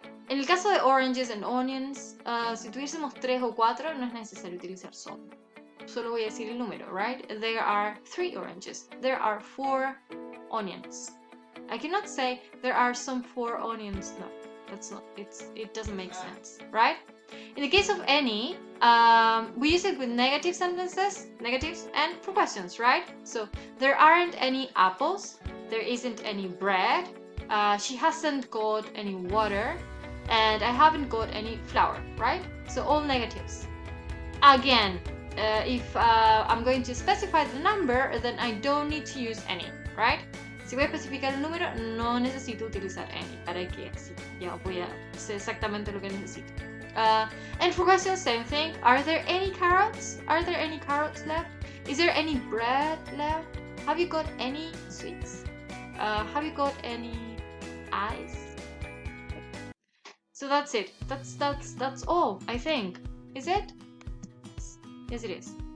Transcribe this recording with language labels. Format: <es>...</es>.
<es>En el caso de</es> <en>oranges and onions,</en> <es>si tuviésemos 3 o 4, no es necesario utilizar some. Solo voy a decir el número, right?</es> <en>There are 3 oranges. There are 4 onions. I cannot say there are some 4 onions. No, that's not. It doesn't make sense, right? In the case of any, we use it with negative sentences, negatives, and for questions, right? So there aren't any apples. There isn't any bread. She hasn't got any water. And I haven't got any flour, right? So all negatives. Again, if I'm going to specify the number, then I don't need to use any, right?</en> <es>Si voy a especificar el número, no necesito utilizar any. ¿Para qué? Sí, ya voy a sé exactamente lo que necesito.</es> <en>And for questions, same thing. Are there any carrots? Are there any carrots left? Is there any bread left? Have you got any sweets? Have you got any ice? So that's it. That's all, I think. Is it? Yes, it is.</en>